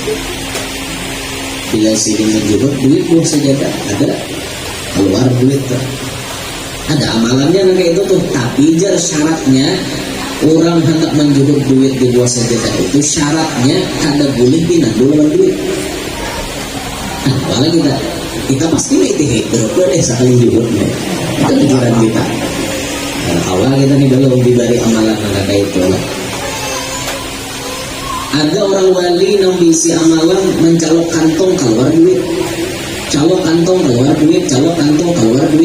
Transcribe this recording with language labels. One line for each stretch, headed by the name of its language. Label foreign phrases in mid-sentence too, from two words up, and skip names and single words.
Banjar: Bila sidin menjuhut duit buah sajadah, ada keluar duit tuh. Ada amalannya kayak itu tuh. Tapi jar syaratnya orang hendak menjuhut duit di buah sajadah itu syaratnya kada boleh pinandu lawan duit. Nah, apalagi kita pasti itu berapa deh sekali juhutnya. Itu pikiran kita. Awal kita nih belum diberi amalan kayak itu lah. Ada orang wali yang bisi amalan mencolok kantong keluar duit, colok kantong keluar duit, colok kantong keluar duit.